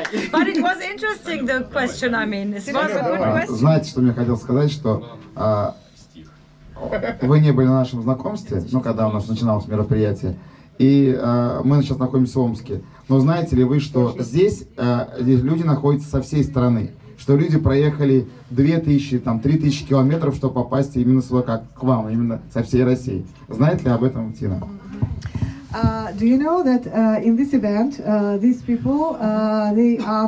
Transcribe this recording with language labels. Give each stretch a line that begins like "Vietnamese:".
English: But it was interesting, the question. I mean, it was a good question.
Russian: Знаете, что мне хотел сказать, что вы не были на нашем знакомстве, ну, когда у нас начиналось мероприятие, и мы сейчас находимся в Омске. Но знаете ли вы, что здесь люди находятся со всей страны? Что люди проехали 2000, там, 3000 километров, чтобы попасть именно сюда, как к вам, именно со всей России. Знаете ли об этом, Тина?
English: Do you know that in this event, these people, they are